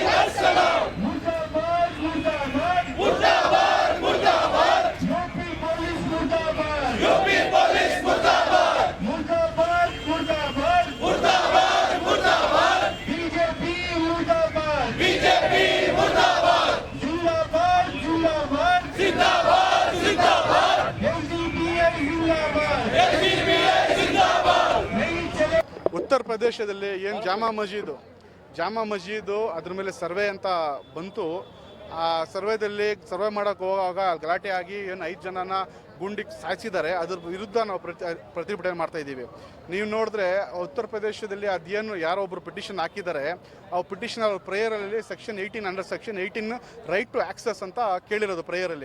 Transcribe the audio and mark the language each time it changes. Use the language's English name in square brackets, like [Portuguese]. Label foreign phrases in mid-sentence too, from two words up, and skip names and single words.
[Hindi] अस्सलाम, मुर्दाबाद मुर्दाबाद मुर्दाबाद मुर्दाबाद, यूपी पुलिस मुर्दाबाद, यूपी पुलिस मुर्दाबाद, मुर्दाबाद मुर्दाबाद मुर्दाबाद मुर्दाबाद, बीजेपी मुर्दाबाद, बीजेपी मुर्दाबाद, जिंदाबाद जिंदाबाद जिंदाबाद जिंदाबाद, एलजीबीआई जिंदाबाद, एलजीबीआई जिंदाबाद, नहीं चले। [Kannada] ಉತ್ತರ ಪ್ರದೇಶದಲ್ಲಿ ಏನು ಜಾಮಾ ಮಜೀದು ಅದ್ರ ಮೇಲೆ ಸರ್ವೆ ಅಂತ ಬಂತು. ಆ ಸರ್ವೆ ಮಾಡೋಕ್ಕೆ ಹೋಗುವಾಗ ಗಲಾಟೆ ಆಗಿ ಏನು 5 ಜನನ ಗುಂಡಿಗೆ ಸಾಯಿಸಿದ್ದಾರೆ. ಅದ್ರ ವಿರುದ್ಧ ನಾವು ಪ್ರತಿಭಟನೆ ಮಾಡ್ತಾ ಇದ್ದೀವಿ. ನೀವು ನೋಡಿದ್ರೆ ಉತ್ತರ ಪ್ರದೇಶದಲ್ಲಿ ಅದೇನು ಯಾರೋ ಒಬ್ಬರು ಪಿಟಿಷನ್ ಹಾಕಿದ್ದಾರೆ, ಆ ಪಿಟಿಷನ್ ಅವ್ರ ಪ್ರೇಯರಲ್ಲಿ [English] section 18 right to access [Kannada] ಅಂತ ಕೇಳಿರೋದು ಪ್ರೇಯರಲ್ಲಿ.